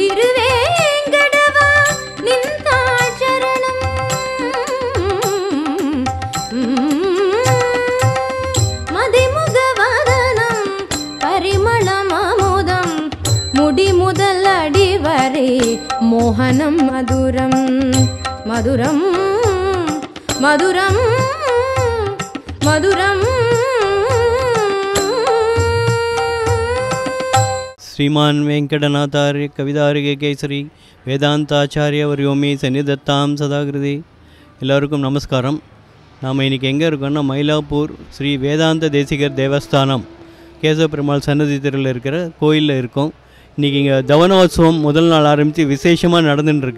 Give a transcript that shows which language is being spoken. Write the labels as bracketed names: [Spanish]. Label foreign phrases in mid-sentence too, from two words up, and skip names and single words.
[Tamil] திருவேங்கடவா நின்றாள் சரணம் மதிமுகவதனம் பரிமளம் அமுதம் முடிமுதல் அடிவரை மோகனம் மதுரம் மதுரம் மதுரம் மதுரம். [Sanskrit] श्रीमान वेंकटनाथार्य कवितार्य केसरी वेदान्ताचार्य वर्यो मे सन्निधत्तां सदा हृदि. [Tamil] எல்லோருக்கும் நமஸ்காரம். நாம் இன்றைக்கி எங்கே இருக்கோம்னா மயிலாப்பூர் ஸ்ரீ வேதாந்த தேசிகர் தேவஸ்தானம் கேசவ பெருமாள் சன்னதி தெருவில் இருக்கிற கோயிலில் இருக்கோம். இன்றைக்கி இங்கே தவனோத்சவம் முதல் நாள் ஆரம்பித்து விசேஷமாக நடந்துட்டுருக்கு.